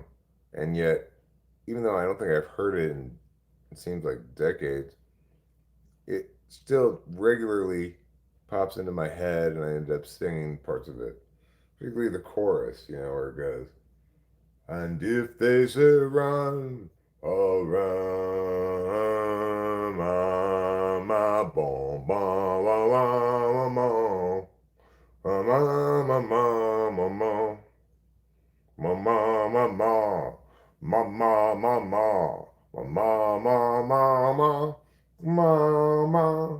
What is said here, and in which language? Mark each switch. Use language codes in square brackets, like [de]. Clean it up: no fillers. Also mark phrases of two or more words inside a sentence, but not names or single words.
[en] And yet, even though I don't think I've heard it in, it seems like decades, it still regularly pops into my head and I end up singing parts of it. Particularly the chorus, where it goes, and if they say run, I'll run, ma, bom, bom, la, la, ma, ma, ma, ma, ma, ma, ma. Mama, mama, mama, mama, mama, mama, mama.